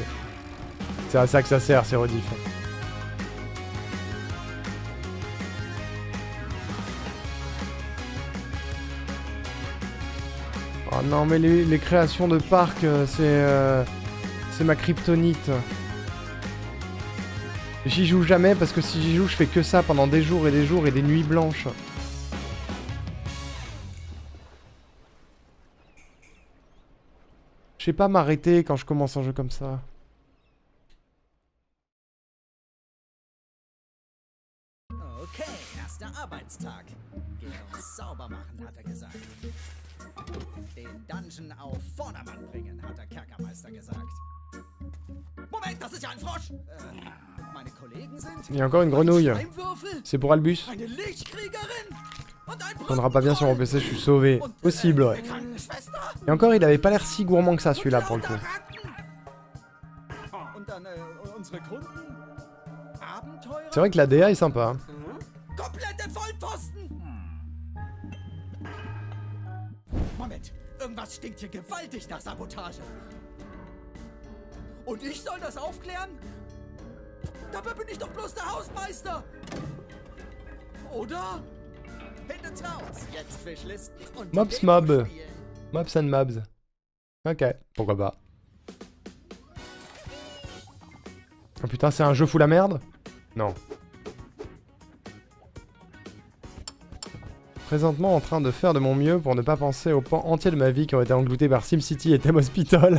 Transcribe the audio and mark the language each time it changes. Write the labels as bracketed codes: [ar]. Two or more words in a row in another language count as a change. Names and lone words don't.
[fr] C'est à ça que ça sert, ces rediffs. Oh non, mais les créations de parcs, c'est ma kryptonite. J'y joue jamais parce que si j'y joue, je fais que ça pendant des jours et des nuits blanches. Je sais pas m'arrêter quand je commence un jeu comme ça. [de] Okay, erster Arbeitstag. Gehen uns sauber machen, hat er gesagt. Den Dungeon auf Vordermann bringen, hat der Kerkermeister gesagt. Moment, das ist ja ein Frosch! Meine Kollegen sind... [fr] Il y a encore une grenouille. C'est pour Albus. [de] Eine Lichtkriegerin! [fr] Ça prendra pas bien sur mon PC, je suis sauvé. Possible, ouais. Et encore, il avait pas l'air si gourmand que ça, celui-là, pour le coup. C'est vrai que la DA est sympa. Hein. [de] Moment, irgendwas stinkt hier gewaltig nach Sabotage. Und ich soll das aufklären? Dabei bin ich doch bloß der Hausmeister. Oder? Findet's raus. Jetzt Fischlisten und [en] Mobs Mob. Mobs and Mobs. [fr] Ok, pourquoi pas. Oh putain, c'est un jeu fou la merde? Non. Présentement en train de faire de mon mieux pour ne pas penser aux pans entiers de ma vie qui ont été engloutés par SimCity et Theme Hospital.